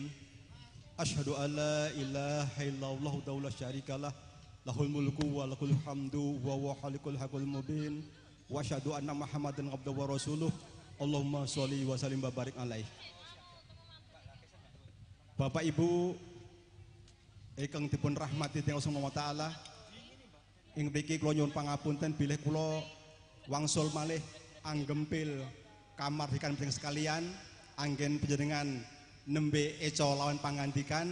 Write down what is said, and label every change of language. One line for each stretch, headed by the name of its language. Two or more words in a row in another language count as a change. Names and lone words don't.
Arabic: أشهد أن لا إله إلا الله ولا شريك له له الملك وله الحمد وهو الخالق الحق المبين وأشهد أن محمدا عبده ورسوله. اللهم صل وسلم وبارك عليه.
Javanese: Bapak Ibu ingkang dipun rahmati dening Allah
Arabic: سبحانه وتعالى,
Javanese: ing mriki kula nyuwun pangapunten bilih kula wangsul malih anggempil kamardikan panjenengan sekalian anggen panjenengan nembe eca lawan pangandikan.